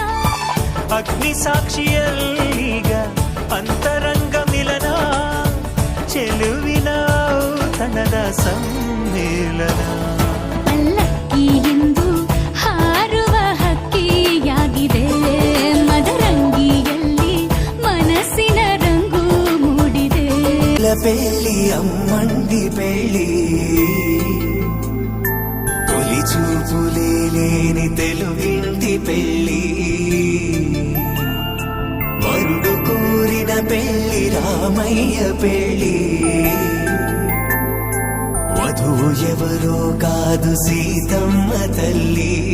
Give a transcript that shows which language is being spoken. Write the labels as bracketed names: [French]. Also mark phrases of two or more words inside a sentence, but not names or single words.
[Kannada] ಅಗ್ನಿ ಸಾಕ್ಷಿಯಲ್ಲೀಗ ಅಂತರಂಗ ಮಿಲನ ಚೆಲುವಿನ ಔತಣದ ಸಮ್ಮೇಳನ ಪಲ್ಲಕ್ಕಿ ಎಂದು ಹಾರುವ ಹಕ್ಕಿಯಾಗಿದೆ ಮದರಂಗಿಯಲ್ಲಿ ಮನಸ್ಸಿನ ರಂಗು ಮೂಡಿದೆ [Telugu] పెళ్ళి అమ్మండి పెళ్ళి తొలి చూపులే లేని తెలుగింటి పెళ్ళి వరుడు కోరిన పెళ్ళి రామయ్య పెళ్ళి వధువు ఎవరో కాదు సీతమ్మ తల్లి